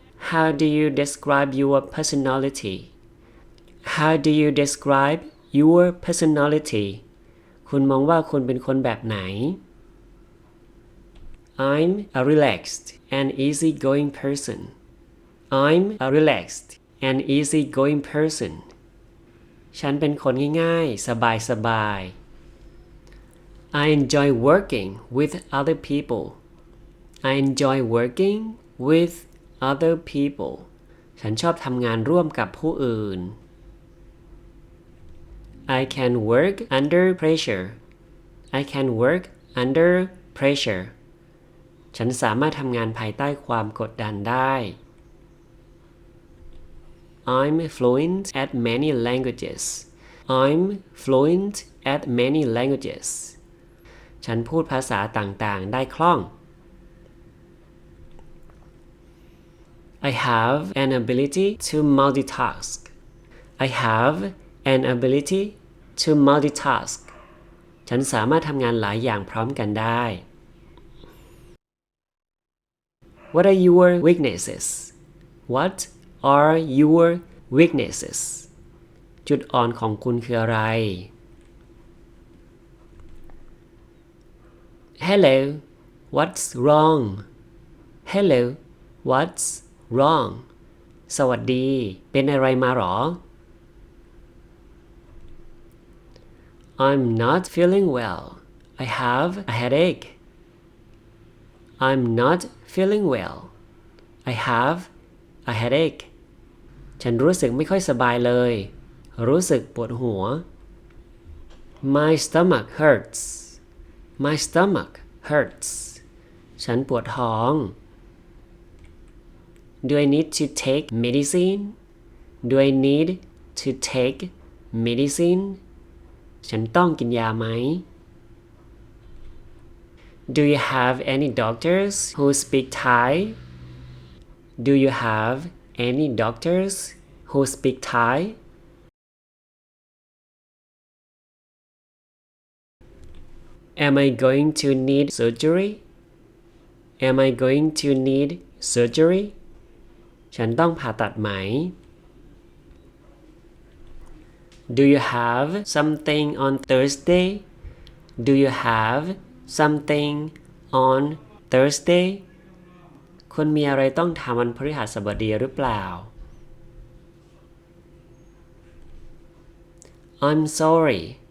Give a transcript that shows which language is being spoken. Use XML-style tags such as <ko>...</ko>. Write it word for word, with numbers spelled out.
<en>How do you describe your personality How do you describe your personality</en> <th>คุณมองว่าคุณเป็นคนแบบไหน</th> <en>I'm a relaxed and easygoing person I'm a relaxed and easygoing person</en> <th>ฉันเป็นคนง่ายๆสบายๆ</th> <en>I enjoy working with other people. I enjoy working with other people.</en> <th>ฉันชอบทำงานร่วมกับผู้อื่น</th> <en>I can work under pressure. I can work under pressure.</en> <th>ฉันสามารถทำงานภายใต้ความกดดันได้</th> <en>I'm fluent at many languages. I'm fluent at many languages. ฉันพูดภาษาต่างๆได้คล่อง I have an ability to multitask I have an ability to multitask</en> <th>ฉันสามารถทำงานหลายอย่างพร้อมกันได้</th> <en>What are your weaknesses? What are your weaknesses?</en> <th>จุดอ่อนของคุณคืออะไร</th> <en>Hello, what's wrong? Hello, what's wrong?</en> <th>สวัสดีเป็นอะไรมาหรอ</th> <en>I'm not feeling well. I have a headache. I'm not feeling well. I have a headache.</en> <th>ฉันรู้สึกไม่ค่อยสบายเลยรู้สึกปวดหัว</th> <en>My stomach hurts. My stomach hurts.</en> <th>ฉันปวดท้อง</th> <en>Do I need to take medicine? Do I need to take medicine?</en> <th>ฉันต้องกินยาไหม</th> <en>Do you have any doctors who speak Thai? Do you have any doctors who speak Thai? Am I going to need surgery? Am I going to need surgery?</en> <th>ฉันต้องผ่าตัดไหม</th> <en>Do you have something on Thursday? Do you have something on Thursday?</en> <th>คุณมีอะไรต้องทำวันพฤหัสบดีหรือเปล่า</th> <en>I'm sorry.</en>